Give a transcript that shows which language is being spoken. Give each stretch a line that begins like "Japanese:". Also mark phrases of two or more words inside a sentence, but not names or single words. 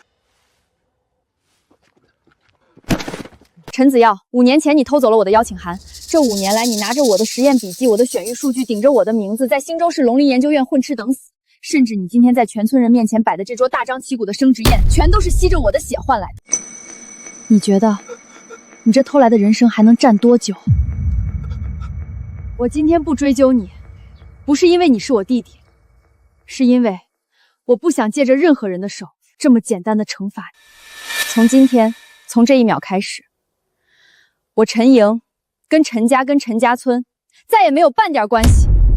Chinese: 陳子耀，5年前你偷走了我的邀請函，這5年來你拿着我的實驗筆記、我的選育數據，頂着我的名字，在新州市農林研究院混吃等死，甚至你今天在全村人面前擺的這桌大張旗鼓的升職宴，全都是吸着我的血換來的。你覺得你這偷來的人生還能站多久？我今天不追究你，不是因為你是我弟弟，是因為我不想借着任何人的手這麼簡單的懲罰你。從今天，從這一秒開始，我陳瑩跟陳家跟陳家村再也沒有半點關係。